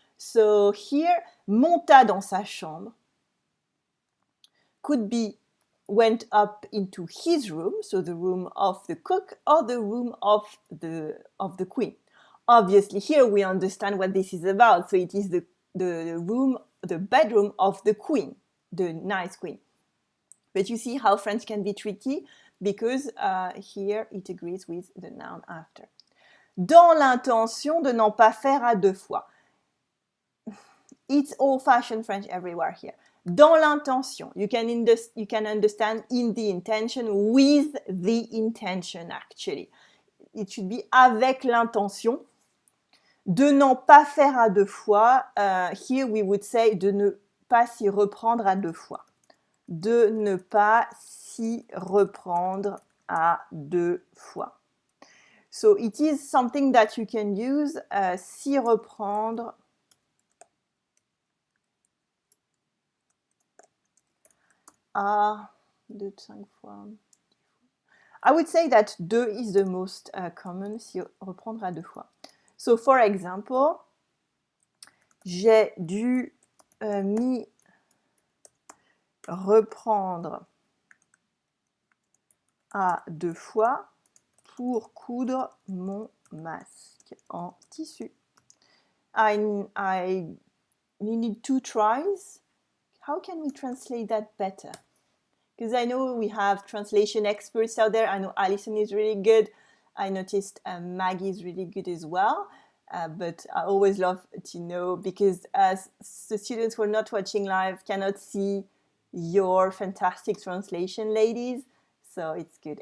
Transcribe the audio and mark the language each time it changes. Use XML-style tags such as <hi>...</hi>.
<en>So here,</en> <fr>monta dans sa chambre</fr> <en>could be went up into his room, so the room of the cook or the room of the queen. Obviously, here we understand what this is about. So it is the room, the bedroom of the queen, the nice queen. But you see how French can be tricky because here it agrees with the noun after.</en> <fr>Dans l'intention de n'en pas faire à deux fois.</fr> <en>It's old-fashioned French everywhere here.</en> <fr>Dans l'intention,</fr> <en>you can understand in the intention, with the intention actually. It should be</en> <fr>avec l'intention. De n'en pas faire à deux fois,</fr> <en>here we would say</en> <fr>de ne pas s'y reprendre à deux fois. De ne pas s'y reprendre à deux fois.</fr> <en>So it is something that you can use,</en> <fr>s'y reprendre à 2, 5 fois.</fr> <en>I would say that deux is the most common,</en> <fr>s'y reprendre à deux fois.</fr> <en>So for example,</en> <fr>j'ai dû m'y reprendre à deux fois pour coudre mon masque en tissu.</fr> <en>I needed 2 tries. How can we translate that better? Because I know we have translation experts out there. I know Alison is really good. I noticed Maggie is really good as well. But I always love to know, because as the students who are not watching live cannot see your fantastic translation, ladies. So it's good.</en>